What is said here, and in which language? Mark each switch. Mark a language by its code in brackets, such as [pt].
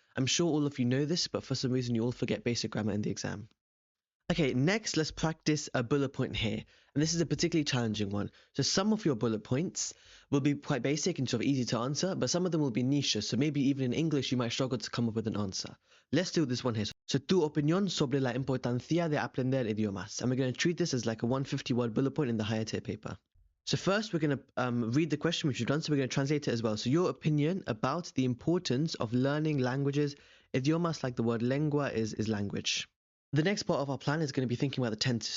[en] I'm sure all of you know this, but for some reason you all forget basic grammar in the exam. Okay, next let's practice a bullet point here. And this is a particularly challenging one. So some of your bullet points will be quite basic and sort of easy to answer, but some of them will be niche, so maybe even in English you might struggle to come up with an answer. Let's do this one here. [es] So tu opinión sobre la importancia de aprender idiomas. [en] And we're going to treat this as like a 150-word bullet point in the higher tier paper. So first we're going to read the question which we've done, so we're going to translate it as well. So your opinion about the importance of learning languages. Idiomas, like the word lengua, is language. The next part of our plan is going to be thinking about the tenses.